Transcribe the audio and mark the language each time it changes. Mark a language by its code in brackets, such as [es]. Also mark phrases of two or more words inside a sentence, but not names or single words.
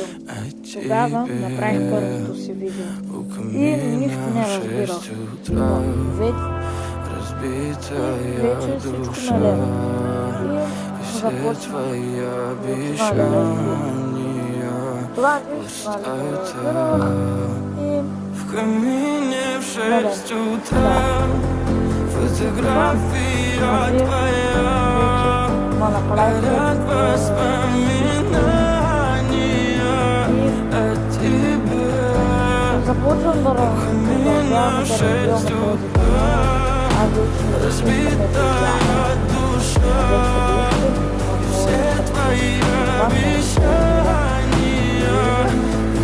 [bg] Тогава направих първото си видео и нищо не разбирах. Но вече всичко налево. И започнах това нищо разбирах. [ru] В камине в 6 утра фотография твоя, горят воспоминания о тебе. В камине в 6 утра разбитая душа, все твои обещания